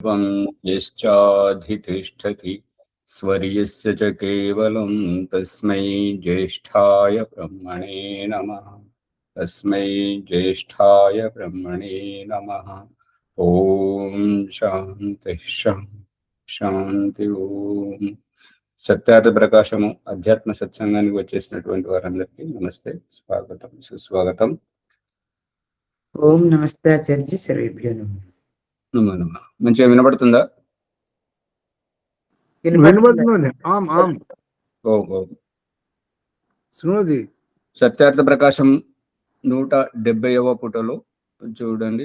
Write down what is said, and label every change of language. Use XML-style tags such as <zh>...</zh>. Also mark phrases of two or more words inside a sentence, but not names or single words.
<sa>यश्चाधितिष्ठति स्वर्यस्य च केवलं तस्मै ज्येष्ठाय ब्रह्मणे नमः। तस्मै ज्येष्ठाय ब्रह्मणे नमः। ओम शांति शांति ओम।</sa> <te>సత్యార్థ ప్రకాశము అధ్యాత్మ సత్సంగానికి వచ్చేసినటువంటి వారందరికీ నమస్తే, స్వాగతం, సుస్వాగతం.</te> <sa>ఓం నమస్తే ఆచార్య, సర్వేభ్యో నమః.</sa> <te>మంచిగా వినబడుతుందా? సత్యార్థ ప్రకాశం 170వ పుటలో చూడండి.</te>